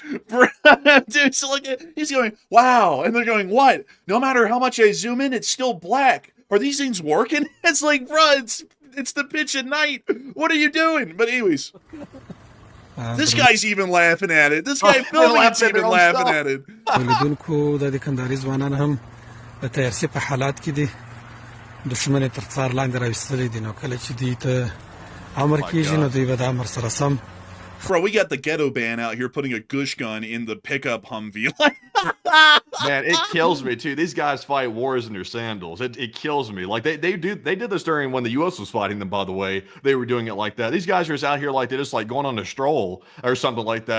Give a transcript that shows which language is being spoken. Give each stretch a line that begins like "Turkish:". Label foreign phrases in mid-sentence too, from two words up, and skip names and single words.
English: Dude, so like, he's going, wow. And they're going, what? No matter how much I zoom in, it's still black. Are these things working? It's like, bro, it's the pitch at night. What are you doing? But anyways, this guy's even laughing at it. This guy filming it's even laughing at it.
Pashto: ولیدونکو د کندهاري ځوانان هم د تیارسي په حالات کې دي دښمن تر څار لاندې راوستلي دي نو کله چې دوی ته امر کېږي نو دوی به د امر سره سم
English: Bro, we got the ghetto band out here putting a gush gun in the pickup Humvee. Man, it kills me too. These guys fight wars in their sandals. It kills me. Like they did this during when the U.S. was fighting them. By the way, they were doing it like that. These guys are just out here like they're just like going on a stroll or something like that.